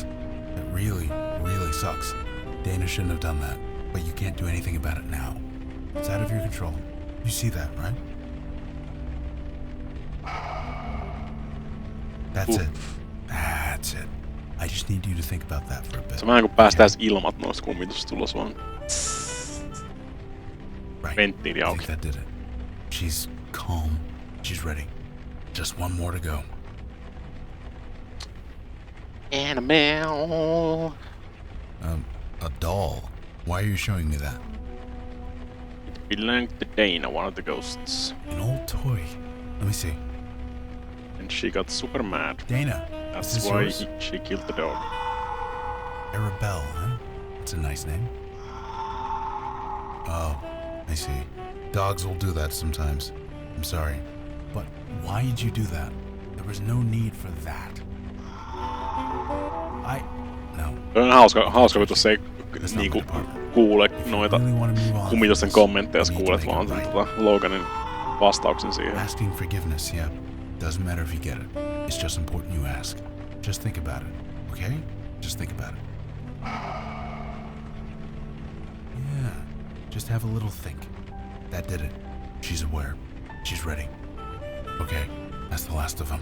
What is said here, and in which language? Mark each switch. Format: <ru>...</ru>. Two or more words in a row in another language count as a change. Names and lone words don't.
<en>That really, really sucks. Dana shouldn't have done that, but you can't do anything about it now. It's out of your control. You see that, right? That's it. That's it. I just need you to think about that for a bit.</en> <fi>se on vähän kuin päästäis ilmat noista kummitusta tulos vaan.</fi> <en>Right.</en> <fi>Venttiili</fi> <en>I</en> <fi>auki.</fi> <en>think that did it. She's calm. She's ready. Just one more to go. Annabelle. A doll. Why are you showing me that? It belonged to Dana, one of the ghosts. An old toy. Let me see. And she got super mad. Dana. That's is this why yours? she killed the dog. Arabelle, huh? That's a nice name. Oh, I see. Dogs will do that sometimes. I'm sorry. But why did you do that? There was no need for that. No.</en> <fi>On hauska kun tuossa ei niinku kuule noita kummitusten kommentteja, jos kuulet vaan sen Loganin vastauksen siihen.</fi> <en>Asking forgiveness, yeah. Doesn't matter if you get it. It's just important you ask. Just think about it, okay? Just think about it. Yeah, just have a little think. That did it. She's aware. She's ready. Okay, that's the last of them.</en>